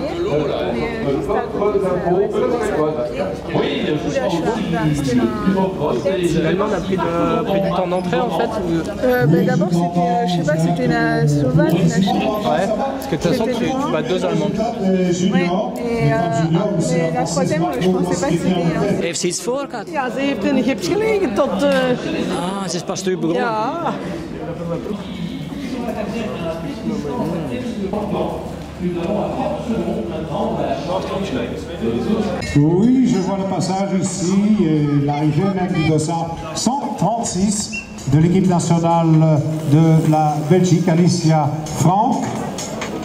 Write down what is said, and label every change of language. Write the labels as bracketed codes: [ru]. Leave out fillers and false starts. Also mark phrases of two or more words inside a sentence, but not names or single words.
[fr] Oui, ce sera aussi plus en cross. L'Allemand a pris du temps d'entrée en fait D'abord, c'était, je sais pas, c'était la Slovaque, la Chine. Ouais, parce que de toute façon, tu bats 2 Allemands. Ouais, et la troisième, je pensais pas que c'était... [nl] Heeft ze iets voor gehad? Ja, ze heeft in de gips gelegen tot... Ah, ze is pas terug begonnen. Ja. [fr] Oui, je vois le passage ici et l'arrivée même du dossard 136 de l'équipe nationale de la Belgique, Alicia Frank.